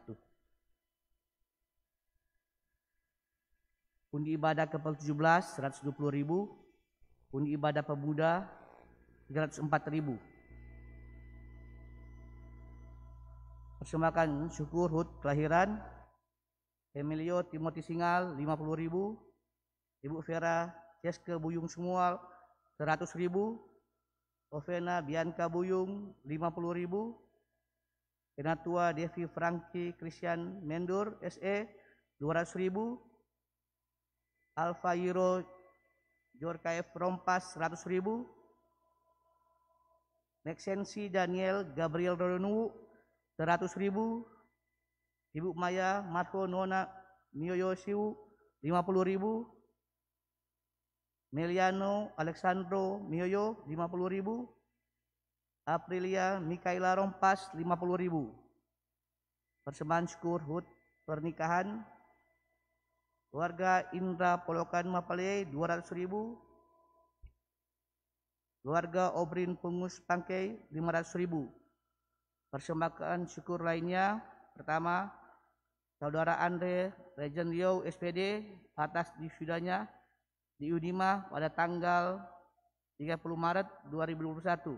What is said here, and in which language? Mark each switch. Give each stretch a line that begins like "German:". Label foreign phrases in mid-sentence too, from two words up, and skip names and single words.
Indonesian: Pundi ibadah ke-17 120.000, pundi ibadah pemuda 304.000. Persembahkan syukur HUT kelahiran Emilio Timothy Singal 50.000, Ibu Vera Ceske Buyung Sumual 100.000, Ovena Bianca Buyung 50.000, Penatua Devi Franky Christian Mendur SE 200.000, Alfa Euro Jorkaev Rompas 100.000. Nexensi Daniel Gabriel Rodonu 100.000. Ibu Maya Marco Nona Mioyo Siu 50.000. Meliano Alexandro Mioyo 50.000. Aprilia Mikaela Rompas 50.000. Persembahan syukur HUT pernikahan keluarga Indra Polokan Mapale 200.000. Keluarga Obrin Pungus Pangkei 500.000. Persembahan syukur lainnya, pertama Saudara Andre Legend Rio SPD atas disudahnya di Unima pada tanggal 30 Maret 2021.